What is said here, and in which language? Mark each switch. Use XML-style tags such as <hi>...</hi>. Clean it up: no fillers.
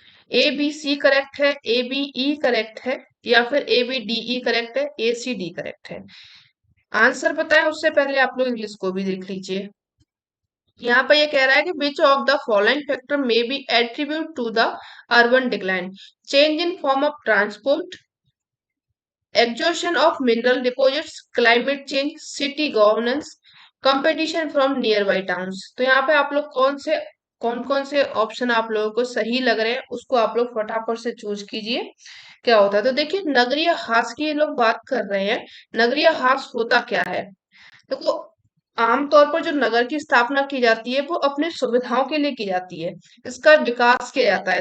<hi>A B C correct है, A B E correct है, या फिर A B D E correct है, ए सी डी करेक्ट है? आंसर पता है उससे पहले आप लोग इंग्लिश को भी देख लीजिए। यहाँ पर ये कह रहा है कि</hi> <en>Which of the following factor may be attribute to the urban decline? Change in form of transport, exhaustion of mineral deposits, climate change, city governance, competition from nearby towns।</en> <hi>तो यहाँ पे आप लोग कौन कौन से ऑप्शन आप लोगों को सही लग रहे हैं उसको आप लोग फटाफट से चूज कीजिए। क्या होता है, तो देखिए नगरीय ह्रास की ये लोग बात कर रहे हैं। नगरीय ह्रास होता क्या है? देखो, आमतौर पर जो नगर की स्थापना की जाती है वो अपनी सुविधाओं के लिए की जाती है, इसका विकास किया जाता है।</hi>